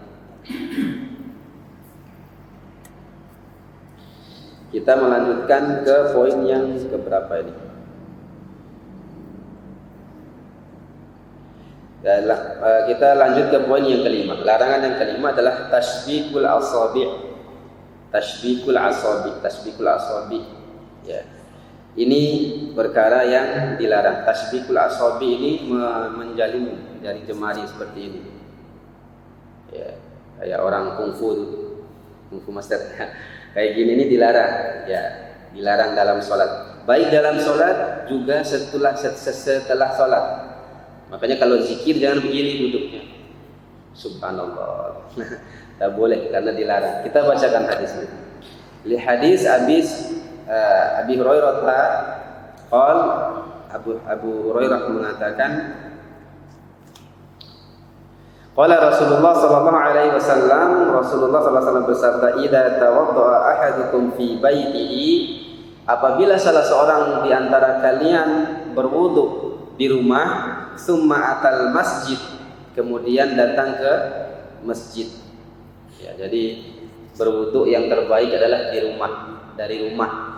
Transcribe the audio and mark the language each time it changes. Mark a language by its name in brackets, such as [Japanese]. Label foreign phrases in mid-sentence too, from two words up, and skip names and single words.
[Indonesian] Kita melanjutkan ke poin yang keberapa ini? Kita lanjut ke poin yang kelima. Larangan yang kelima adalah [Arabic] تسبيح الأصابع'. تسبيح الأصابع'. [Indonesian] Ya. Ini perkara yang dilarang. [Arabic] تشبيك الأصابع [Indonesian] ini menjalin jari jemari seperti ini. Ya, kayak orang [English] kungfu master. [Indonesian] Kayak gini ini dilarang. Ya, dilarang dalam sholat. Baik dalam sholat juga setelah sholat. Makanya kalau zikir jangan begini duduknya. Subhanallah. Tak boleh karena dilarang. Kita bacakan hadis ini. [Arabic] لحديث أبي هريرة قال [Indonesian] Abu Hurairah mengatakan [Arabic] قال رسول الله صلى الله عليه وسلم bersabda إذا توضأ أحدكم في بيته, [Indonesian] apabila salah seorang di antara kalian berwudu di rumah, [Arabic] ثم أتى المسجد, [Indonesian] kemudian datang ke masjid. Ya, jadi berwudu yang terbaik adalah dari rumah.